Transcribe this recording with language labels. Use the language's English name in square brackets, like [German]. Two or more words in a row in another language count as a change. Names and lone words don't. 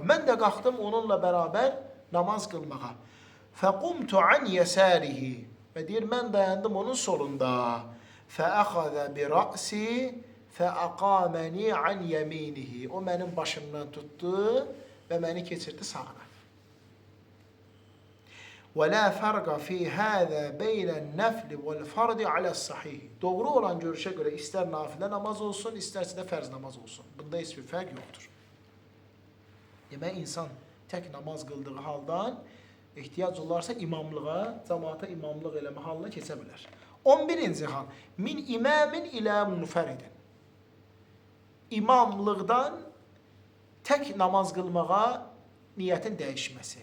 [Azerbaijani] Mən də qalxdım onunla bərabər namaz qılmağa. [Arabic] فقمت عن يساره. [Azerbaijani] Və deyir, mən dayandım onun solunda. [Arabic] فأخذ برأسي فأقامني عن يمينه. [Azerbaijani] O mənim başımdan tutdu və məni keçirdi sağına. [Arabic] وَلَا فَرْقَ فِي هَذَا بَيْنَ النَّفْلِ وَالْفَرْضِ عَلَى الصَّحِيحِ. [Azerbaijani] Doğru olan görüşə görə istər nafilə namaz olsun, istərsə də fərz namaz olsun. Bunda heç bir fərq yoxdur. Demək, insan tək namaz qıldığı haldan ehtiyac olarsa imamlığa, cəmaata imamlıq eləmə halına keçə bilər. 11-ci hal. [Arabic] من إمام إلى منفرد. [Azerbaijani] İmamlıqdan tək namaz qılmağa niyyətin dəyişməsi.